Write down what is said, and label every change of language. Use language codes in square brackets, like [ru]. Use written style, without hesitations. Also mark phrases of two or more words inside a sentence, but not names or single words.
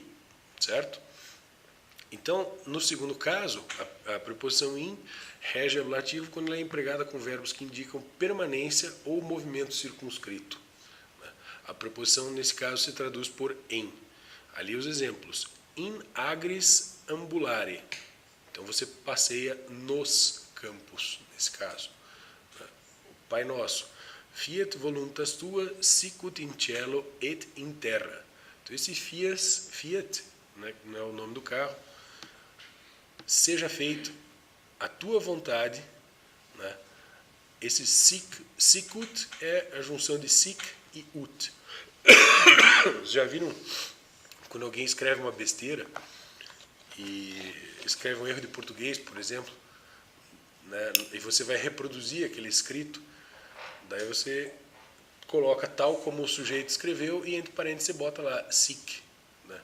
[pt] Certo? Então, no segundo caso, a preposição in rege ablativo quando ela é empregada com verbos que indicam permanência ou movimento circunscrito. A preposição, nesse caso, se traduz por em. Ali os exemplos. [la] In agris ambulare. [pt] Então você passeia nos campos, nesse caso. O Pai Nosso. [la] Fiat voluntas tua, sicut in cielo et in terra. [pt] Então esse fiat, né, não é o nome do carro, seja feito a tua vontade. Né? Esse sicut é a junção de sic e ut. Já viram quando alguém escreve uma besteira e escreve um erro de português, por exemplo, né, e você vai reproduzir aquele escrito, daí você coloca tal como o sujeito escreveu e entre parênteses você bota lá sic, né?